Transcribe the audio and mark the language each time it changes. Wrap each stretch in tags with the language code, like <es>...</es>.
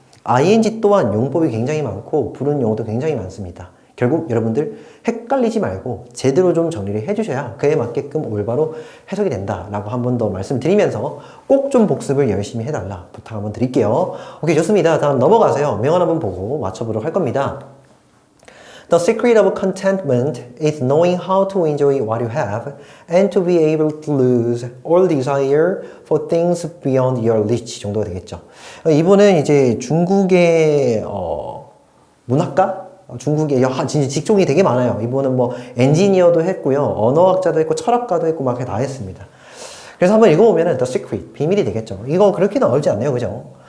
<ko>ing 또한 용법이 굉장히 많고 부르는 용어도 굉장히 많습니다. 결국 여러분들 헷갈리지 말고 제대로 좀 정리를 해주셔야 그에 맞게끔 올바로 해석이 된다라고 한 번 더 말씀드리면서 꼭 좀 복습을 열심히 해달라 부탁 한번 드릴게요. 오케이, 좋습니다. 다음 넘어가서요. 명언 한번 보고 맞춰보도록 할 겁니다.</ko> <en>The secret of contentment is knowing how to enjoy what you have and to be able to lose all desire for things beyond your reach</en> <ko>정도가 되겠죠. 이분은 이제 중국의 문학가? 중국에 진짜 직종이 되게 많아요. 이분은 뭐 엔지니어도 했고요, 언어학자도 했고, 철학가도 했고 막 다 했습니다. 그래서 한번 읽어보면은 The Secret, 비밀이 되겠죠. 이거 그렇게는 어렵지 않네요, 그죠?</ko>